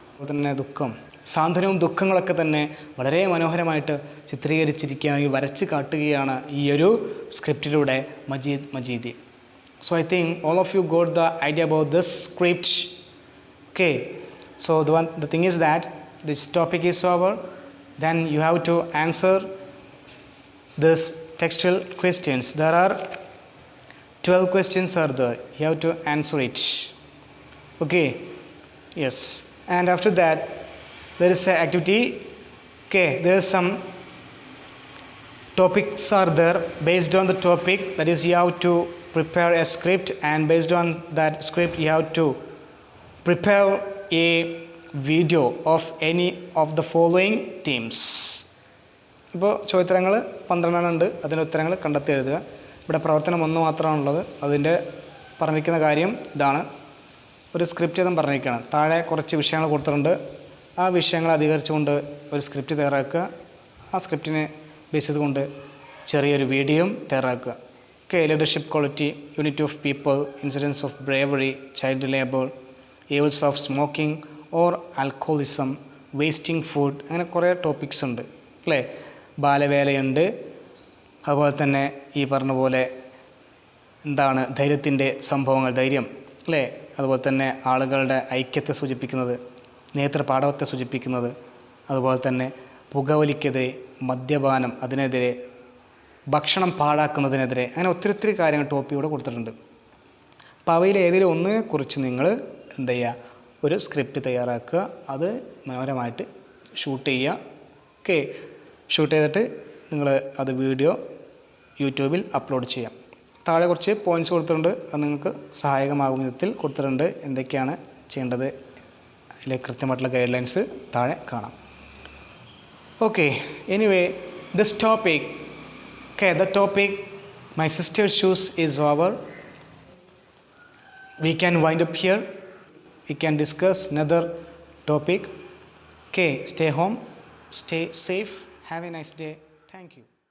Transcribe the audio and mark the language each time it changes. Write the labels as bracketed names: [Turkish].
[Malayalam] തന്നെ ദുഃഖം, സാന്ത്വനവും ദുഃഖങ്ങളൊക്കെ തന്നെ വളരെ മനോഹരമായിട്ട് ചിത്രീകരിച്ചിരിക്കുകയാണ്, വരച്ച് കാട്ടുകയാണ് ഈ ഒരു സ്ക്രിപ്റ്റിലൂടെ Majeed മജീദി. [English] So I think all of you got the idea about this script. Okay, so the thing is that this topic is over, then you have to answer this textual questions. There are 12 questions are there. You have to answer it. Okay. Yes. And after that, there is an activity. Okay. There is some topics are there. Based on the topic, that is, you have to prepare a script, and based on that script, you have to prepare a video of any of the following themes. [Malayalam] ഇപ്പോൾ ചോദ്യോത്തരങ്ങൾ 12 ഉണ്ട്. അതിൻ്റെ ഉത്തരങ്ങൾ കണ്ടെത്തി എഴുതുക. ഇവിടെ പ്രവർത്തനം ഒന്ന് മാത്രമാണുള്ളത്. അതിൻ്റെ പറഞ്ഞിരിക്കുന്ന കാര്യം ഇതാണ്. ഒരു സ്ക്രിപ്റ്റ് ഇതും പറഞ്ഞിരിക്കുകയാണ്. താഴെ കുറച്ച് വിഷയങ്ങൾ കൊടുത്തിട്ടുണ്ട്. ആ വിഷയങ്ങൾ അധികരിച്ചുകൊണ്ട് ഒരു സ്ക്രിപ്റ്റ് തയ്യാറാക്കുക. ആ സ്ക്രിപ്റ്റിനെ ബേസ് ചെയ്തുകൊണ്ട് ചെറിയൊരു വീഡിയോയും തയ്യാറാക്കുക. [English] Okay, leadership quality, unity of people, incidents of bravery, child labor, evils of smoking or alcoholism, wasting food, [Malayalam] അങ്ങനെ കുറേ ടോപ്പിക്സ് ഉണ്ട് അല്ലേ. ബാലവേലയുണ്ട്. അതുപോലെ തന്നെ ഈ പറഞ്ഞ പോലെ എന്താണ് ധൈര്യത്തിൻ്റെ സംഭവങ്ങൾ, ധൈര്യം അല്ലേ. അതുപോലെ തന്നെ ആളുകളുടെ ഐക്യത്തെ സൂചിപ്പിക്കുന്നത്, നേതൃപാടവത്തെ സൂചിപ്പിക്കുന്നത്, അതുപോലെ തന്നെ പുകവലിക്കെതിരെ, മദ്യപാനം അതിനെതിരെ, ഭക്ഷണം പാഴാക്കുന്നതിനെതിരെ, അങ്ങനെ ഒത്തിരി കാര്യങ്ങൾ ടോപ്പിക്കൂടെ കൊടുത്തിട്ടുണ്ട്. അപ്പോൾ അവയിൽ ഏതെങ്കിലും ഒന്നിനെക്കുറിച്ച് നിങ്ങൾ എന്ത് ചെയ്യുക, ഒരു സ്ക്രിപ്റ്റ് തയ്യാറാക്കുക. അത് മനോഹരമായിട്ട് ഷൂട്ട് ചെയ്യുക. ഓക്കെ, ഷൂട്ട് ചെയ്തിട്ട് നിങ്ങൾ അത് വീഡിയോ യൂട്യൂബിൽ അപ്ലോഡ് ചെയ്യാം. താഴെ കുറച്ച് പോയിൻറ്റ്സ് കൊടുത്തിട്ടുണ്ട്. അത് നിങ്ങൾക്ക് സഹായകമാകുന്ന വിധത്തിൽ കൊടുത്തിട്ടുണ്ട്. എന്തൊക്കെയാണ് ചെയ്യേണ്ടത് അതിൽ കൃത്യമായിട്ടുള്ള ഗൈഡ് ലൈൻസ് താഴെ കാണാം. [English] Okay, anyway this topic, okay, the topic my sister's shoes is over. We can wind up here. We can discuss another topic. Okay, stay home, stay safe, have a nice day. Thank you.